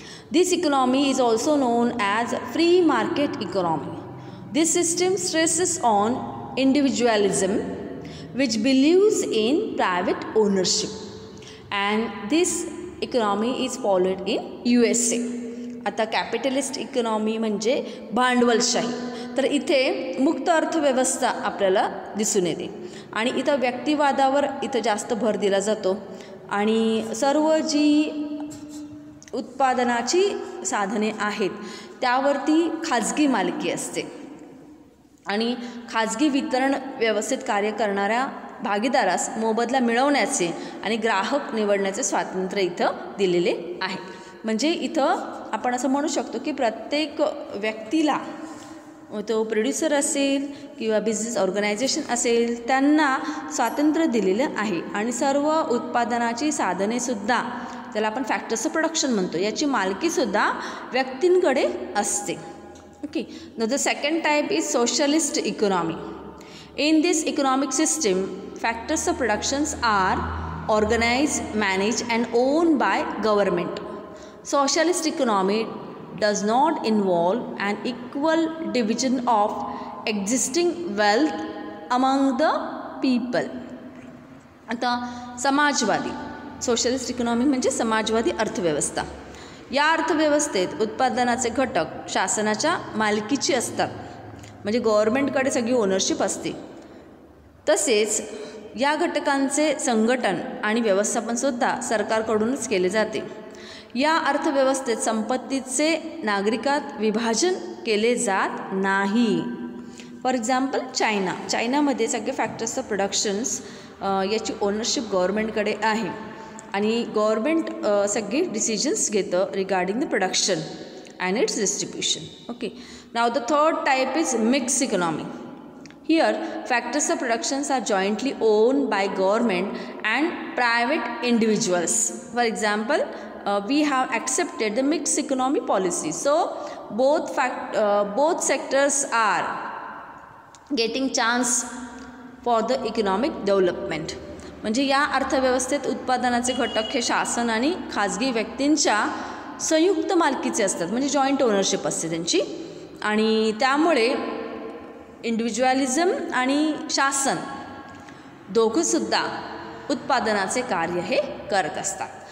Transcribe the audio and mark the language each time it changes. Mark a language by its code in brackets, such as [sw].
[en] This economy is also known as free market economy. This system stresses on individualism, which believes in private ownership, and this economy is followed in USA. [mr] आता capitalist economy म्हणजे भांडवलशाही. तर इथे मुक्त अर्थव्यवस्था आपल्याला दिसून येते आणि इथं व्यक्तिवादावर इथं जास्त भर दिला जातो आणि सर्व जी उत्पादनाची साधने आहेत त्यावरती खाजगी मालकी असते आणि खाजगी वितरण व्यवस्थेत कार्य करणाऱ्या भागीदारास मोबदला मिळवण्याचे आणि ग्राहक निवडण्याचे स्वातंत्र्य इथं दिलेले आहे. म्हणजे इथं आपण असं म्हणू शकतो की प्रत्येक व्यक्तीला, तो प्रोड्युसर असेल किंवा बिझनेस ऑर्गनायझेशन असेल, त्यांना स्वातंत्र्य दिलेलं आहे आणि सर्व उत्पादनाची साधनेसुद्धा, ज्याला आपण फॅक्टर्स ऑफ प्रोडक्शन म्हणतो, याची मालकीसुद्धा व्यक्तींकडे असते. [en] Okay, now the second type is socialist economy. In this economic system, factors of productions are organized, managed and owned by government. Socialist economy does not involve an equal division of existing wealth among the people. [mr] आता समाजवादी, socialist economy म्हणजे समाजवादी अर्थव्यवस्था. या अर्थव्यवस्थेत उत्पादनाचे घटक शासनाच्या मालकीची असतात, म्हणजे गव्हर्नमेंटकडे सगळी ओनरशिप असते. तसेच या घटकांचे संघटन आणि व्यवस्थापनसुद्धा सरकारकडूनच केले जाते. या अर्थव्यवस्थेत संपत्तीचे नागरिकात विभाजन केले जात नाही. फॉर एक्झाम्पल चायनामध्ये सगळे फॅक्टर्स ऑफ प्रोडक्शन्स याची ओनरशिप गव्हर्नमेंटकडे आहे आणि गव्हर्नमेंट सगळे डिसिजन्स घेतं [en] Regarding the production and its distribution. Okay, now the third type is mix economy. Here factors of productions are jointly owned by government and private individuals. For example, we have accepted the mixed economy policy, so both sectors are getting chance for the economic development. [mr] म्हणजे या अर्थव्यवस्थेत उत्पादनाचे घटक हे शासन आणि खाजगी व्यक्तींच्या संयुक्त मालकीचे असतात, म्हणजे जॉईंट ओनरशिप असते त्यांची, आणि त्यामुळे इंडिव्हिज्युअलिझम आणि शासन दोघंसुद्धा उत्पादनाचे कार्य हे करत असतात.